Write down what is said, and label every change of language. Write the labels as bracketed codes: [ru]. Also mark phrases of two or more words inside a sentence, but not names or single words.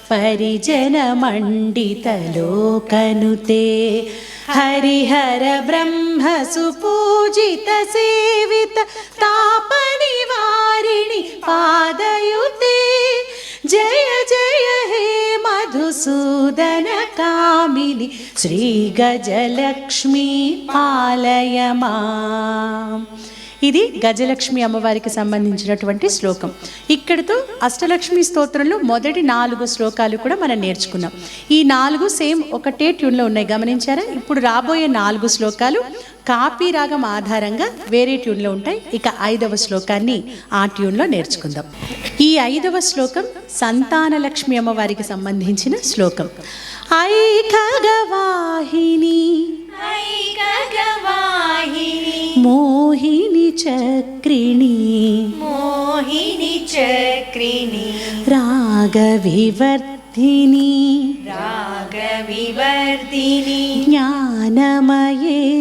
[sa] परिजनमण्डितलोकनुते हरिहर ब्रह्म सुपूजित सेवित तापनिवारिणि पादयुते जय जय हे मधुसूदन कामिनि श्रीगजलक्ष्मी पालय मां। [te] ఇది గజలక్ష్మి అమ్మవారికి సంబంధించినటువంటి శ్లోకం. ఇక్కడితో అష్టలక్ష్మి స్తోత్రంలో మొదటి 4 శ్లోకాలు కూడా మనం నేర్చుకున్నాం. ఈ 4 సేమ్ ఒకటే ట్యూన్లో ఉన్నాయి, గమనించారా? ఇప్పుడు రాబోయే 4 శ్లోకాలు కాపీ రాగం ఆధారంగా వేరే ట్యూన్లో ఉంటాయి. ఇక 5వ శ్లోకాన్ని ఆ ట్యూన్లో నేర్చుకుందాం. ఈ 5వ శ్లోకం సంతానలక్ష్మి అమ్మవారికి సంబంధించిన శ్లోకం. [sa] ఐ ఖగవాహిని मोहिनी चक्रिणी मोहिनी चक्रिणी रागविवर्धिनी रागविवर्धिनी ज्ञानमये